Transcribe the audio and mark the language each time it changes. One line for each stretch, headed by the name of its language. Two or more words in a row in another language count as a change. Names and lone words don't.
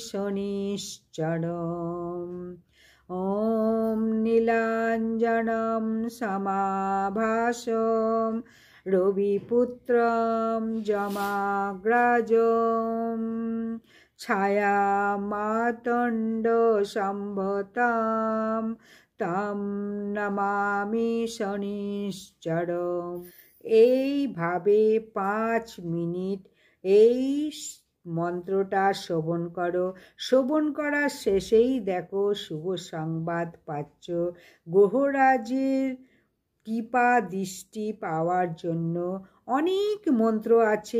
Sanskrit: शनिश्चरम् ॐ नीलाञ्जनं समाभासं रविपुत्रं जमाग्रजं छायामातण्डसम्भूतं तं नमामि शनिश्चरम्
Bangla: এইভাবে 5 মিনিট এই মন্ত্রটা শ্রবণ করো। শ্রবণ করার শেষেই দেখো শুভ সংবাদ পাচ্ছ। গ্রহরাজের কৃপা দৃষ্টি পাওয়ার জন্য অনেক মন্ত্র আছে।